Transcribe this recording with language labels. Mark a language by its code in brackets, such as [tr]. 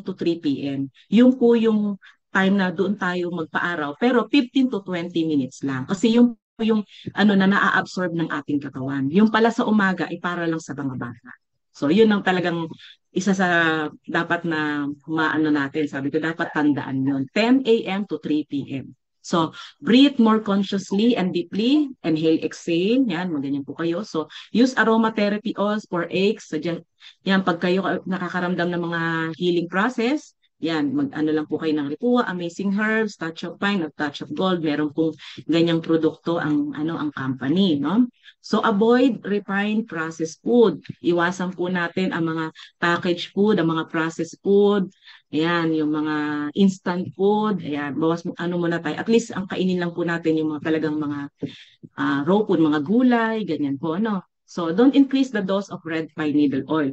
[tl] to 3 p.m. Yung po yung time na doon tayo magpaaraw, pero 15 to 20 minutes lang. Kasi yung na naa-absorb ng ating katawan. Yung pala sa umaga ay para lang sa mga bata. So yun ang talagang isa sa dapat na maano natin. Sabi ko dapat tandaan yun. 10 a.m. to 3 p.m. [en] So, breathe more consciously and deeply. Inhale, exhale. [tl] Yan, maganyan po kayo. [en] So, use aromatherapy oils for aches. [tl] Yan, pag kayo nakakaramdam ng mga healing process, yan, mag-ano lang po kayo ng Lipua, Amazing Herbs, Touch of Pine, at Touch of Gold. Meron pong ganyang produkto ang company, no? [en] So, avoid refined processed food. [tl] Iwasan po natin ang mga packaged food, ang mga processed food. Ayan, yung mga instant food. Ayan, bawas muna tayo. At least, ang kainin lang po natin yung mga talagang mga raw food, mga gulay, ganyan po, no? [en] So, don't increase the dose of red pine needle oil.